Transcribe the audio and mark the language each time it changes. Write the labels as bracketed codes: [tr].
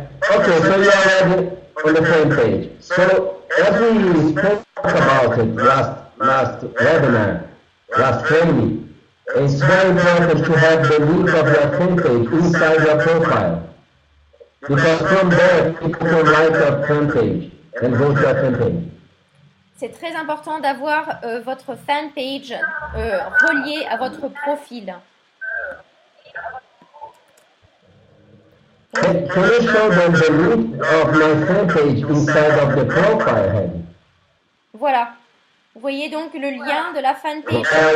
[en] Okay, so you're already on the same page. So as we spoke about it last webinar, last training, it's very important to have the link of your fan page inside your profile. Because from there, people can like your fan page and go to your fan page. [fr] C'est très important d'avoir votre fan page reliée à votre profil. [en] Can you show them the link of my fan page inside of the profile heading? [fr] Voilà. Vous voyez donc le lien de la fan page.